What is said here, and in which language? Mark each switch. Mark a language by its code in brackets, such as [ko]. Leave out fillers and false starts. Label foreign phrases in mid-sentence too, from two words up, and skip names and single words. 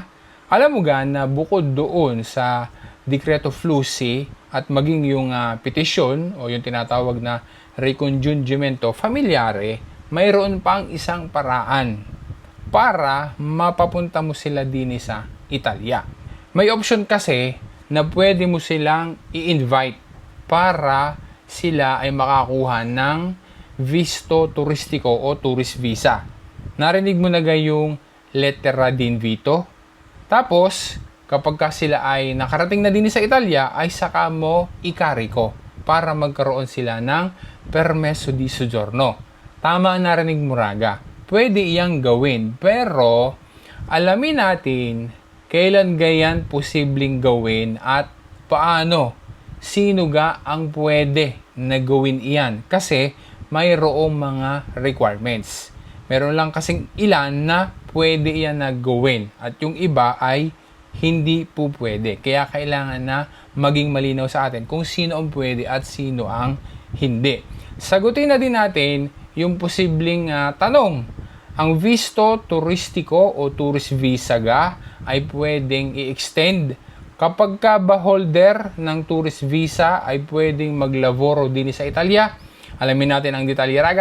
[tl] Alam mo ga na bukod doon sa [it] Decreto Flussi [tl] at maging yung petisyon o yung tinatawag na [it] recongiungimento familiare, [tl] mayroon pang isang paraan para mapapunta mo sila din sa Italia. May option kasi na pwede mo silang i-invite para sila ay makakuha ng [it] visto turistico [tl] o [en] tourist visa. [tl] Narinig mo na yung [it] lettera d'invito? [tl] Tapos, kapag sila ay nakarating na din sa Italia, ay saka mo ikariko para magkaroon sila ng [it] permesso di soggiorno. [tl] Tama ang narinig mo Raga. Pwede iyang gawin, pero alamin natin kailan gayan posibleng gawin at paano. Sino ga ang pwede na gawin iyan? Kasi mayroong mga requirements. Meron lang kasing ilan na pwede iyan na gawin at yung iba ay hindi po pwede. Kaya kailangan na maging malinaw sa atin kung sino ang pwede at sino ang hindi. Sagutin na din natin yung posibleng tanong. Ang [it] visto turistico [tl] o [en] tourist visa [tl] ga ay pwedeng i-extend. Kapag ka ba holder ng tourist visa ay pwedeng maglaboro din sa Italia. Alamin natin ang detalye Raga.